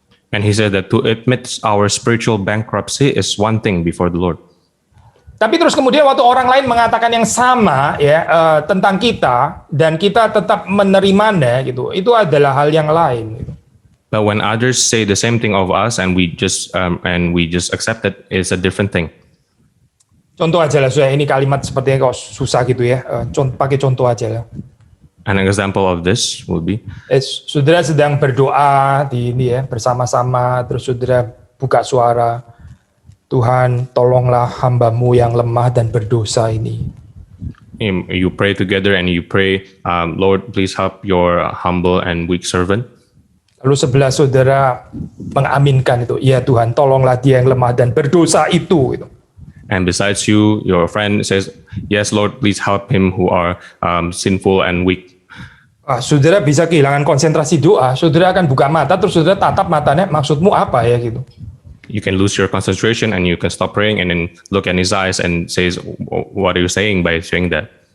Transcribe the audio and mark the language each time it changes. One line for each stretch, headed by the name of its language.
English: And he said that to admit our spiritual bankruptcy is one thing before the Lord.
Indonesian: Tapi terus kemudian waktu orang lain mengatakan yang sama ya tentang kita dan kita tetap menerimanya gitu, itu adalah hal yang lain. Gitu.
English: But when others say the same thing of us and we just accept it, is a different thing.
Indonesian: Contoh aja lah, ini kalimat sepertinya kok susah gitu ya. Pakai contoh aja lah.
English: An example of this would be,
Indonesian: saudara sedang berdoa di ini ya bersama-sama, terus saudara buka suara, Tuhan tolonglah hambamu yang lemah dan berdosa ini.
English: You pray together and you pray, Lord, please help your humble and weak servant.
Indonesian: Lalu sebelah saudara mengaminkan itu, ya Tuhan tolonglah dia yang lemah dan berdosa itu. Gitu.
English: And besides you, your friend says, yes, Lord, please help him who are sinful and weak.
Indonesian: Saudara bisa kehilangan konsentrasi doa, saudara akan buka mata, terus saudara tatap matanya, maksudmu apa ya gitu.
English: You can lose your concentration and you can stop praying and then look in his eyes and says, what are you saying by saying that?